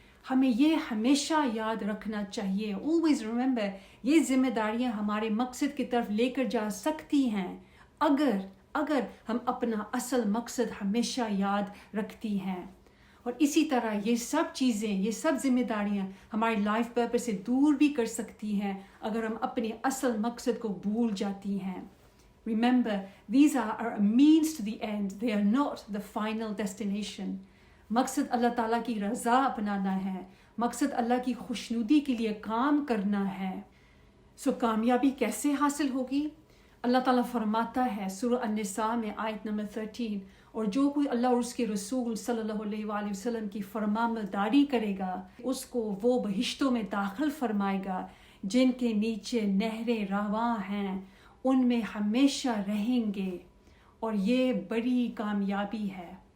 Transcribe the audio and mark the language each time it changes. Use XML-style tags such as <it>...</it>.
<ur>ہمیں یہ ہمیشہ یاد رکھنا چاہیے،</ur> <en>always remember،</en> <ur>یہ ذمہ داریاں ہمارے مقصد کی طرف لے کر جا سکتی ہیں اگر ہم اپنا اصل مقصد ہمیشہ یاد رکھتی ہیں۔ اور اسی طرح یہ سب چیزیں، یہ سب ذمہ داریاں ہماری لائف پرپس سے دور بھی کر سکتی ہیں اگر ہم اپنے اصل مقصد کو بھول جاتی ہیں۔</ur> <en>Remember, these are a means to the end. They are not the final destination.</en> <ur>مقصد اللہ تعالیٰ کی رضا اپنانا ہے، مقصد اللہ کی خوشنودی کے لیے کام کرنا ہے۔ سو کامیابی کیسے حاصل ہوگی؟ اللہ تعالیٰ فرماتا ہے سورہ النساء میں آیت نمبر 13، اور جو کوئی اللہ اور اس کے رسول صلی اللہ علیہ وآلہ وسلم کی فرمانبرداری کرے گا اس کو وہ بہشتوں میں داخل فرمائے گا جن کے نیچے نہریں رواں ہیں، ان میں ہمیشہ رہیں گے، اور یہ بڑی کامیابی ہے۔</ur>